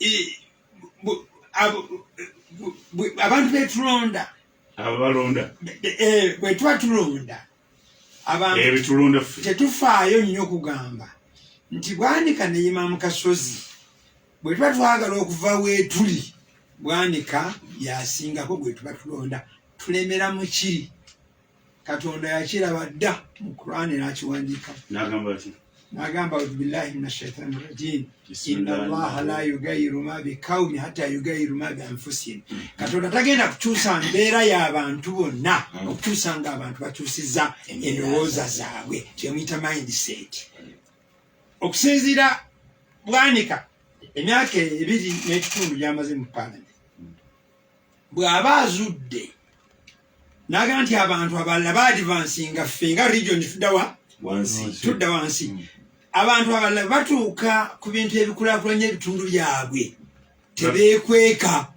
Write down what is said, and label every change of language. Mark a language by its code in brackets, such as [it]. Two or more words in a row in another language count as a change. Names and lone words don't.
[lg] abantu betulonda bwe tuba tulonda abantu tetufaayo nnyo okugamba nti Bwanika ne Imam Kasozi bwe tuba twagala okuva weetuli Bwanika yasingako bwe tuba tulonda tulemera mu kiri Katonda yakiraba dda mu Qur'ani n'akiwandiika nagamba [ar] بالله من الشيطان الرجيم إن الله لا يغير ما بقوم حتى يغيروا ما بأنفسهم [lg] Katonda tagenda kukyusa mbeera y'abantu bonna okukyusa nga abantu bakyusizza endowooza zaabwe kyemuyita mindset okusinziira Bwanika emyaka 2.5 gyamaze mu parliament bw'aba azudde naga nti abantu abalala baadvansinga ffe nga region tudda wansi abantu abalala batuuka ku bintu ebikulaakulanya ebitundu byabwe tebeekweka